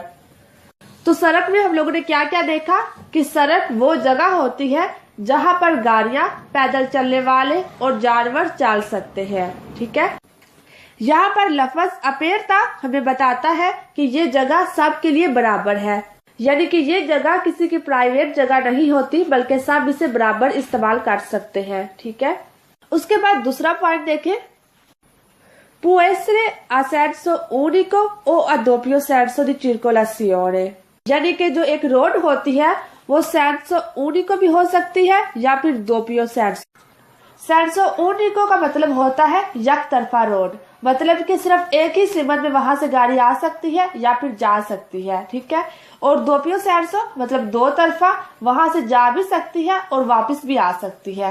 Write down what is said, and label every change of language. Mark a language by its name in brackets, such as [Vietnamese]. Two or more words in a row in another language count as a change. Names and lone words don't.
[Urdu] تو سڑک میں ہم لوگوں نے کیا کیا دیکھا کہ سڑک وہ جگہ ہوتی ہے جہاں پر گاڑیاں، پیدل چلنے والے اور جانور چل سکتے ہیں. ٹھیک ہے، یہاں پر لفظ अपेरता ہمیں بتاتا ہے کہ یہ جگہ سب کے لیے برابر ہے، یعنی کہ یہ جگہ کسی کی پرائیویٹ جگہ نہیں ہوتی بلکہ سب اسے برابر استعمال کر سکتے ہیں. ٹھیک ہے، اس کے بعد دوسرا پوائنٹ دیکھیں, [Italian] può essere a senso unico o a doppio senso di circolazione, [Urdu] یعنی کہ جو ایک روڈ ہوتی ہے وہ [Italian] senso unico [Urdu] بھی ہو سکتی ہے یا پھر [Italian] doppio senso. senso unico [Urdu] کا مطلب ہوتا ہے ایک طرفہ روڈ، مطلب کہ صرف ایک ہی سمت میں وہاں سے گاڑی آ سکتی ہے یا پھر جا سکتی ہے. ٹھیک ہے، اور [Italian] doppio senso [Urdu] مطلب دو طرفہ، وہاں سے جا بھی سکتی ہے اور واپس بھی آ سکتی ہے.